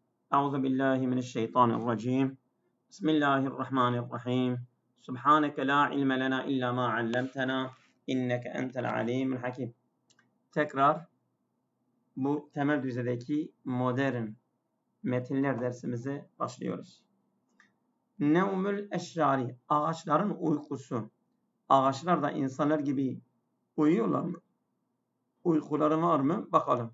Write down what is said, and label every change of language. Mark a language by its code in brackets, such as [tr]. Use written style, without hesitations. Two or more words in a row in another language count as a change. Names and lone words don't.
[ar] أعوذ بالله من الشيطان الرجيم بسم الله الرحمن الرحيم سبحانك لا علم لنا إلا ما علمتنا إنك أنت العليم الحكيم. [tr] Tekrar bu temel düzeydeki modern metinler dersimize başlıyoruz. [ar] نوم الأشجار, [tr] ağaçların uykusu. Ağaçlar da insanlar gibi uyuyorlar mı? Uykuları var mı? Bakalım.